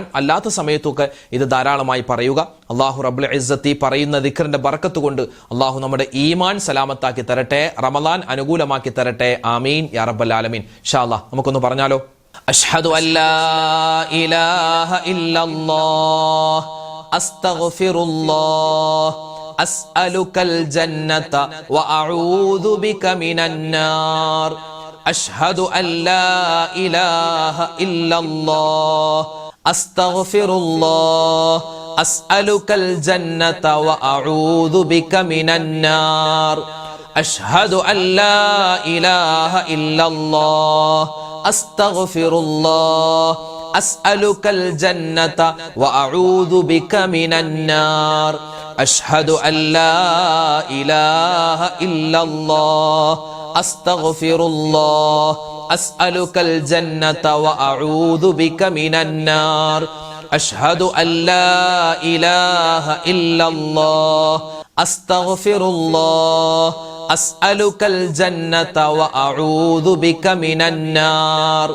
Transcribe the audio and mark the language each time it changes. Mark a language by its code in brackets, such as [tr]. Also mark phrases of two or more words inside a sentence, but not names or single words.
[ml] അല്ലാത്ത സമയത്തൊക്കെ ഇത് ധാരാളമായി പറയുക. അള്ളാഹു [ar] رب العزة [ml] പറയുന്ന ദിക്റിന്റെ ബർക്കത്ത് കൊണ്ട് അള്ളാഹു നമ്മുടെ ഈമാൻ സലാമത്താക്കി തരട്ടെ, റമദാൻ അനുകൂലമാക്കി തരട്ടെ. [ar] آمين يا رب العالمين. إن شاء الله [ml] നമുക്കൊന്ന് പറഞ്ഞാലോ. [ar] أشهد أن لا إله إلا الله أستغفر الله أسألك الجنة وأعوذ بك من النار أشهد أن لا إله إلا الله أستغفر الله أسألك الجنة وأعوذ بك من النار أشهد أن لا إله إلا الله أستغفر الله أسألك الجنة وأعوذ بك من النار أشهد أن لا إله إلا الله أستغفر الله أسألك الجنة وأعوذ بك من النار. أشهد أن لا إله إلا الله أستغفر الله. أسألك الجنة وأعوذ بك من النار.